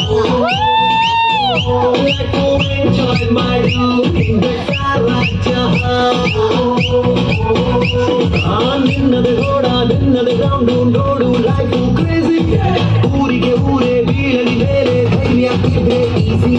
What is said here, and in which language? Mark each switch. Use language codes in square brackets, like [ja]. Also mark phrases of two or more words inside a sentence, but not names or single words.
[en] let go enjoy my youth in the [hi] सारा जहाँ. [kn] ನಿನ್ನದು ಗೋಡ ನಿನ್ನದು ಗ್ರೌಂಡು ನೋಡು [en] life crazy, [kn] ಊರಿಗೆ ಊರೇ ಬೀಳಲಿ ಬೇರೆ ಧೈರ್ಯ ಇದ್ರೆ ಈಸಿ.